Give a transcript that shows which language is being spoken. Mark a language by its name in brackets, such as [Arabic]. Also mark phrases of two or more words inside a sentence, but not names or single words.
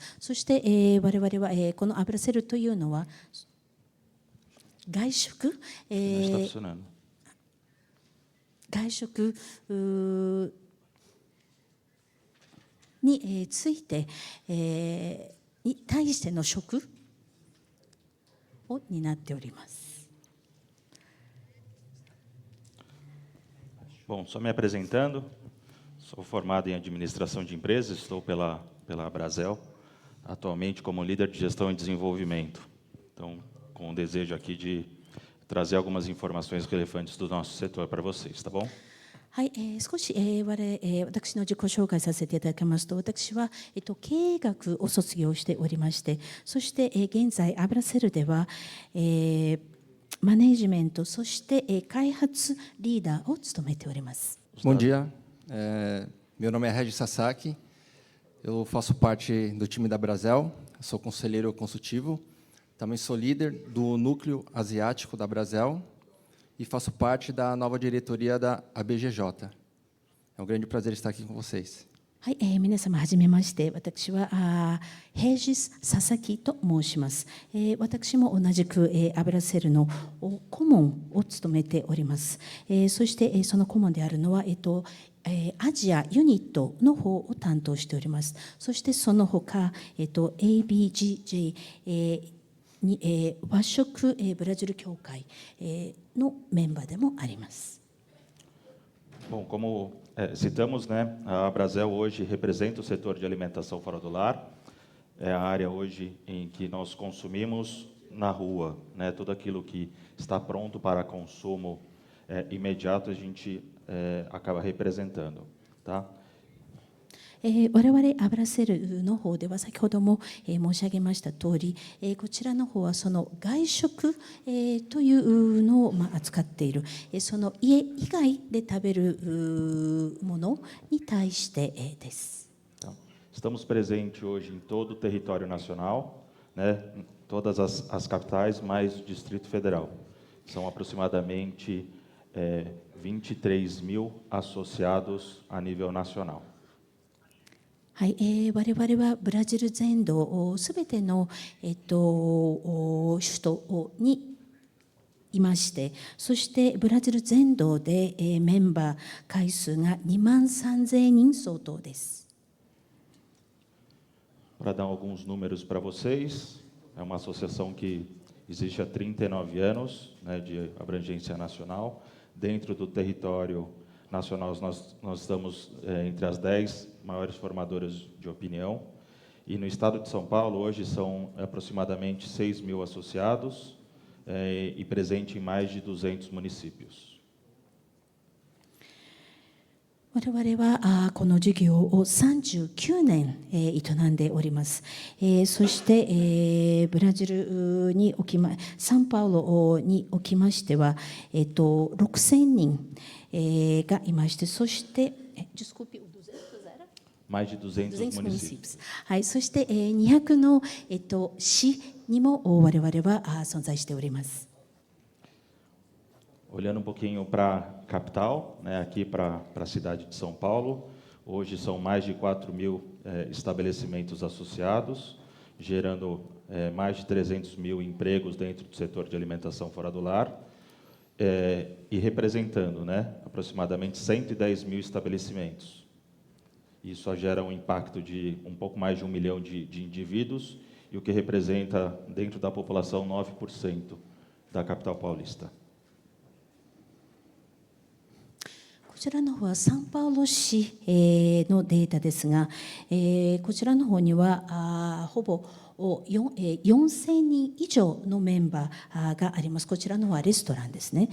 [Japanese] そして、我々は、このアブラセルというのは外食、外食について、に対しての食を担っております。 [Portuguese] Bom, só me apresentando, sou formado em administração de empresas, estou pela Abrazel, atualmente como líder de gestão e desenvolvimento. Então, com o desejo aqui de trazer algumas informações relevantes do nosso setor para vocês, tá bom? [Japanese] はい、少し、私の自己紹介させていただきますと、私は、経営学を卒業しておりまして、そして、現在アブラセルでは、マネジメント、そして、開発リーダーを務めております。 [Portuguese] Bom dia, meu nome é Regis Sasaki, eu faço parte do time da Abrazel, sou conselheiro consultivo, também sou líder do núcleo asiático da Abrazel e faço parte da nova diretoria da ABGJ. É um grande prazer estar aqui com vocês. [Japanese] はい、皆様はじめまして、私はヘイジス・ササキと申します。私も同じくアブラセルの顧問を務めております。そしてその顧問であるのは、アジアユニットの方を担当しております。そしてその他、ABGJ、に和食ブラジル協会のメンバーでもあります。 [Portuguese] Bom, como citamos, né, a Abrazel hoje representa o setor de alimentação fora do lar. É a área hoje em que nós consumimos na rua, né, tudo aquilo que está pronto para consumo imediato a gente acaba representando, tá? [Japanese] 我々アブラセルの方では先ほども申し上げました通り、こちらの方はその外食というのを扱っている、その家以外で食べるものに対してです。 [Portuguese] Estamos presentes hoje em todo o território nacional, né, todas as capitais, mais o Distrito Federal. São aproximadamente 23 mil associados a nível nacional. [Japanese] はい、我々はブラジル全土すべての、首都にいまして、そしてブラジル全土で、メンバー回数が23,000人相当です。 [Portuguese] Para dar alguns números para vocês, é uma associação que existe há 39 anos, né, de abrangência nacional. Dentro do território nacional, nós estamos entre as 10 maiores formadoras de opinião. E no estado de São Paulo, hoje, são aproximadamente 6.000 associados e presente em mais de 200 municípios. [Japanese] 我々はこの事業を39年営んでおります。そしてブラジルにサンパウロにおきましては6,000人がいまして、そして [Portuguese] mais de 200 municípios. [Japanese] はい、そして200の市にも我々は存在しております。 [Portuguese] Olhando um pouquinho para a capital, né, aqui para a cidade de São Paulo, hoje são mais de 4.000 estabelecimentos associados, gerando mais de 300.000 empregos dentro do setor de alimentação fora do lar, e representando, né, aproximadamente 110.000 estabelecimentos. Isso gera um impacto de um pouco mais de 1 milhão de indivíduos, e o que representa, dentro da população, 9% da capital paulista. [Japanese] こちらの方はサンパウロ市のデータですが、こちらの方にはほぼ4,000人以上のメンバーがあります。こちらの方はレストランですね。